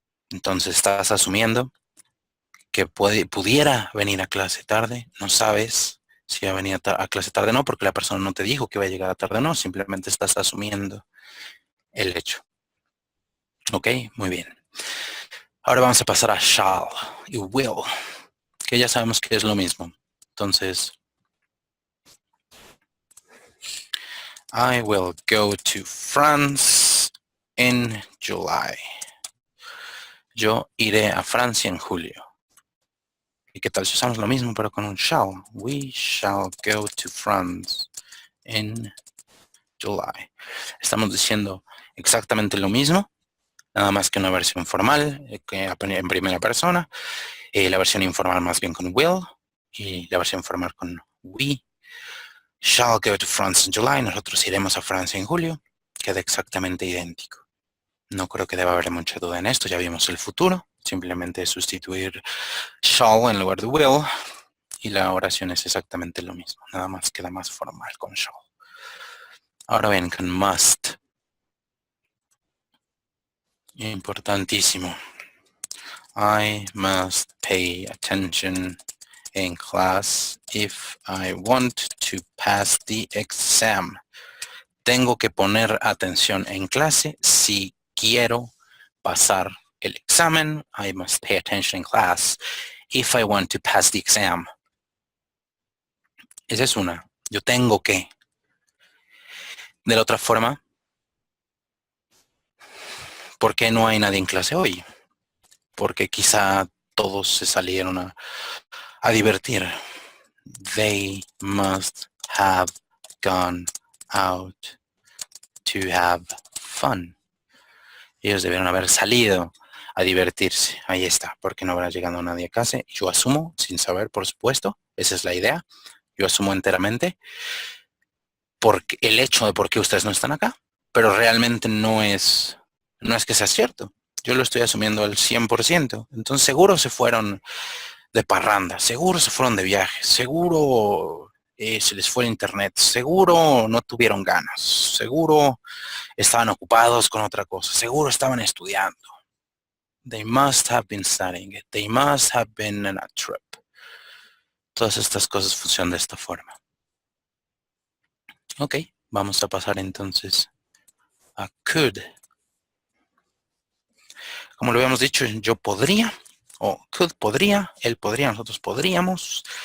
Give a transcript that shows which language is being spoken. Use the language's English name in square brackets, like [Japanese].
[Spanish] Entonces estás asumiendo que pudiera venir a clase tarde, no sabes si va a venir a clase tarde o no, porque la persona no te dijo que va a llegar a tarde o no, simplemente estás asumiendo el hecho. Ok, muy bien. Ahora vamos a pasar a shall y will, que ya sabemos que es lo mismo. [English] Entonces, I will go to France in July. [Spanish] Yo iré a Francia en julio. ¿Y qué tal si usamos lo mismo pero con un shall? [English] We shall go to France in July. [Spanish] Estamos diciendo exactamente lo mismo, nada más que una versión formal que en primera persona, la versión informal más bien con will y la versión formal con [English] we shall go to France in July. [Spanish] Nosotros iremos a Francia en julio. Queda exactamente idéntico. No creo que deba haber mucha duda en esto. Ya vimos el futuro. Simplemente sustituir shall en lugar de will y la oración es exactamente lo mismo. Nada más queda más formal con shall. Ahora bien, con must. Importantísimo. [English] I must pay attention in class if I want to pass the exam. [Spanish] Tengo que poner atención en clase si quiero pasar el examen. [English] I must pay attention in class if I want to pass the exam. [Spanish] Esa es una. Yo tengo que. De la otra forma, ¿por qué no hay nadie en clase hoy? Porque quizá todos se salieron a divertir. [English] They must have gone out to have fun. [Spanish] Ellos debieron haber salido a divertirse. Ahí está, porque no habrá llegado nadie a casa. Yo asumo, sin saber, por supuesto, esa es la idea. Yo asumo enteramente porque el hecho de por qué ustedes no están acá, pero realmente no es que sea cierto. Yo lo estoy asumiendo al 100%. Entonces seguro se fueron de parranda, seguro se fueron de viaje, seguro se les fue el internet, seguro no tuvieron ganas, seguro estaban ocupados con otra cosa, seguro estaban estudiando. [English] They must have been studying it. They must have been on a trip. [Spanish] Todas estas cosas funcionan de esta forma. Ok, vamos a pasar entonces a could. Como lo habíamos dicho, yo podría, o could podría, él podría, nosotros podríamos.